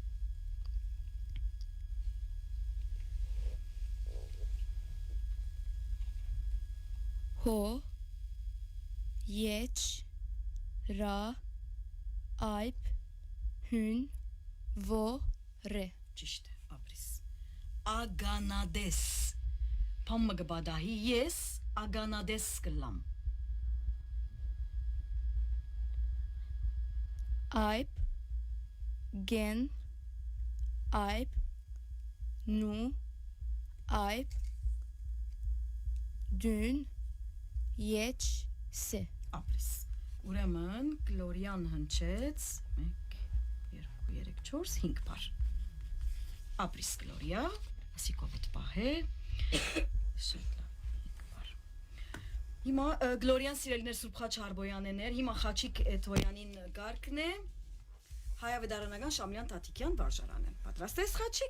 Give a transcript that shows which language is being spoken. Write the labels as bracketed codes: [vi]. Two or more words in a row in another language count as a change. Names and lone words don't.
[hy] ho yeç ra ayp hyn vo re Ճիշտ է, ապրիս։ Ագանադես։ Փամը գբադահի ես ագանադես կլամ։ ayp gen ayp nu ayp dün yeç se Ապրիս։ Ուրեմն Գլորիան հնչեց 1 2 3 4 5 բար։ Ապրիս Գլորիա, ասի կովիդ պահե։ Շատ լավ 5 բար։ Հիմա Գլորիան սիրելիներ Սուրբ Խաչ Հարբոյանեներ, հիմա Խաչիկ Էթոյանին գարկն է։ Հայավետարանական Շամլյան Տատիկյան վարժարանն։ Պատրաստ ես Խաչիկ։